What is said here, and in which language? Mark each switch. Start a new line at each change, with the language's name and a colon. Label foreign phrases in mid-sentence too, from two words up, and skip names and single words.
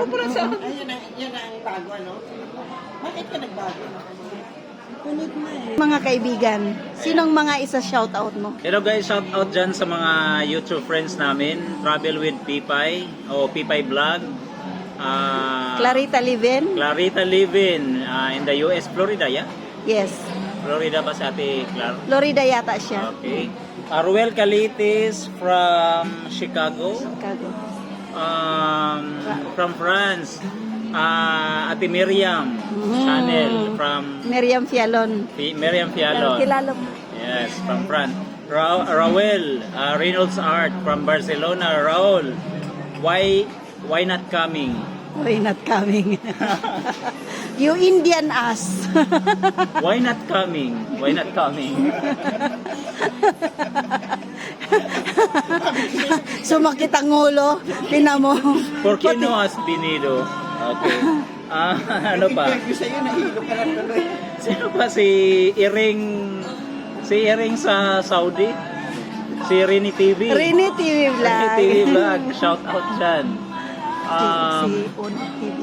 Filipino: Yan ang bago, ano? Bakit ka nagbago? Kulit na eh. Mga kaibigan, sinong mga isa shoutout mo?
English: Hello guys, shout out
Filipino: dyan sa mga
English: YouTube friends namin. Travel with Pipay o Pipay Vlog. Clarita Livin? Clarita Livin in the US, Florida, yeah? Yes.
Filipino: Florida ba sa ate Clar? Florida yata siya.
English: Okay. Ruel Calitis from Chicago. Chicago. From France. Ate Miriam Channel from Miriam Fialon. Miriam Fialon.
Filipino: Kilala mo.
English: Yes, from France. Raul Reynolds Art from Barcelona. Raul, why not coming? Why not coming? You Indian ass. Why not coming? Why not coming?
Filipino: Sumakit ang ulo. Tinan mo.
Spanish: ¿Por qué no has venido?
Filipino: Okay. Ano pa? Yung sa'yo, nahilo ka lang tuloy. Sino pa si Iring? Si Iring sa Saudi? Si Rini TV? Rini TV Vlog. Rini TV Vlog.
English: Shout out
Filipino: dyan. Si Oni TV.